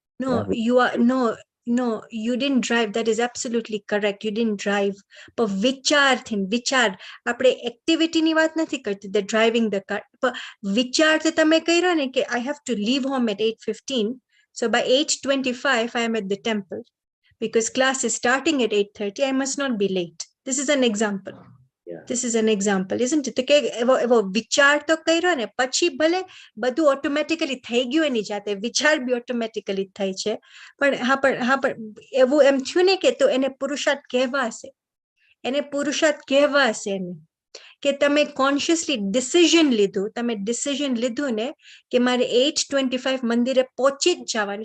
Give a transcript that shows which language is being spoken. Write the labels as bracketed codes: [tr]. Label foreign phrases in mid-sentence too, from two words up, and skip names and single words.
[en] No, you didn't drive. That is absolutely correct. You didn't drive. But [gu] વિચાર આપણે એક્ટિવિટીની વાત નથી કરતી, [en] the driving the car. [gu] પણ વિચાર તો તમે કર્યો ને કે [en] I have to leave home at 8:15, so by 8:25 I am at the temple because class is starting at 8:30. I must not be late. This is an example. Yeah. This is an example, isn't it? [gu] કે એવો વિચાર તો કર્યો ને પછી ભલે બધું ઓટોમેટિકલી થઈ ગયું એની જાતે, વિચાર બી ઓટોમેટિકલી થાય છે, પણ પણ એવું એમ થયું ને કે તો એને પુરુષાર્થ કહેવાશે એને કે તમે [en] consciously decision [gu] લીધું ને કે મારે 8:25 મંદિરે પહોંચી જ જવાનું.